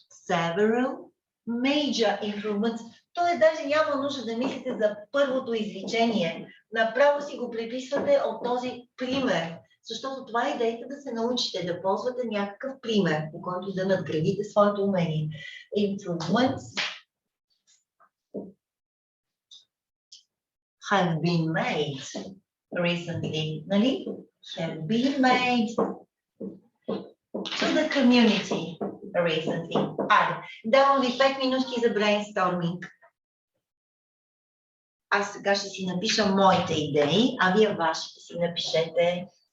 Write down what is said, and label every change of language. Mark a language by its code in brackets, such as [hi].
[en] Several major improvements. [bg] Тоест даже няма нужда да мислите за първото изречение. Направо си го приписвате от този пример. Защото това е идеята да се научите, да ползвате някакъв пример, по който да надградите своето умение. [en] Improvements have been made recently, нали? Have been made to the community recently. [bg] Давам ви 5 минутки за брейнсторминг. Аз сега ще си напиша моите идеи, а вие вашите си напишете.